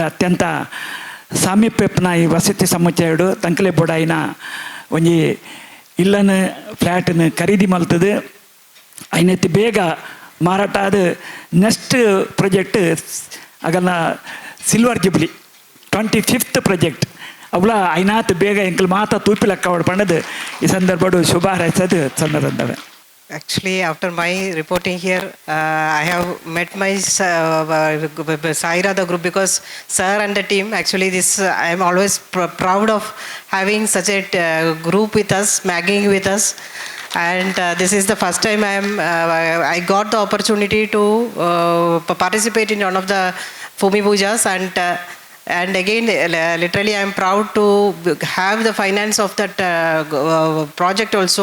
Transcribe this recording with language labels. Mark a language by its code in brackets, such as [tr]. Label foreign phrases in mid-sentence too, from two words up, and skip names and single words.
[tcy] ಅತ್ಯಂತ ಸಾಮೀಪ್ಯಪ್ಪನ ಈ ವಸತಿ ಸಮುಚ್ಚಯಡು ತಂಕಲೆ ಬೊಡಾಯಿನ ಒಂಜಿ ಇಲ್ಲನ ಫ್ಲ್ಯಾಟನ್ನು ಖರೀದಿ ಮಲ್ತದು ಐನತ್ತಿ ಬೇಗ ಮಾರಾಟ ಅದು [en] next project [tcy] ಆಗಲ್ಲ [en] silver jubilee 25th project [tcy] ಅವಳ ಐನಾತ್ ಬೇಗ ಎಂಕಲ್ ಮಾತಾ ತೂಪಿ ಲೆಕ್ಕ ಪಂಡದು ಈ ಸಂದರ್ಭಡು ಶುಭ ಹಾರೈಸೋದು ಸಂದರ್ಭ. [en] Actually, after my reporting here, I have met my Sairada group because sir and the team, actually I am always proud of having such a group with us, magging with us. And this is the first time I got the opportunity to participate in one of the Bhumi Pujas, and again literally I am proud to have the finance of that project also.